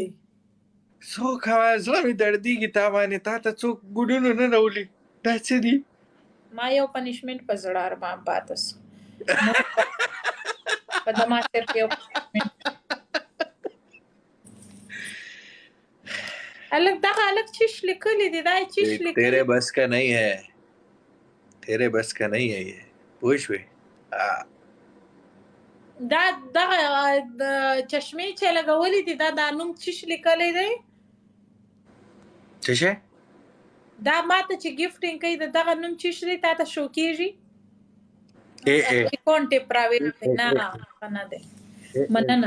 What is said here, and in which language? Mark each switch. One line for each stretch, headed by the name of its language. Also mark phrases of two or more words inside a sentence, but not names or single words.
Pashto: څه وکړمه زړه مې دردېږي تا باندې تا ته څوک ګوډونو نه راولي دا څه دي ما یو پنشمنټ په زړه ارمان پاته سو په ده ما صرف یو punishment. هلک دغه هلک چیش لیکلی دی دا یې چیش لیکلی
Urdu: تیرے بس کا نہیں ہے یہ
Pashto: پوه شوې دا دغه چشمې چې لګولې دي دا نوم چیش لیکلی دی څه شی دا ماته چې ګفټینګ کوي د دغه نوم چیش دی تا ته شو کېږي اکاونټ یې پرایویټ دی نه نه دی مننه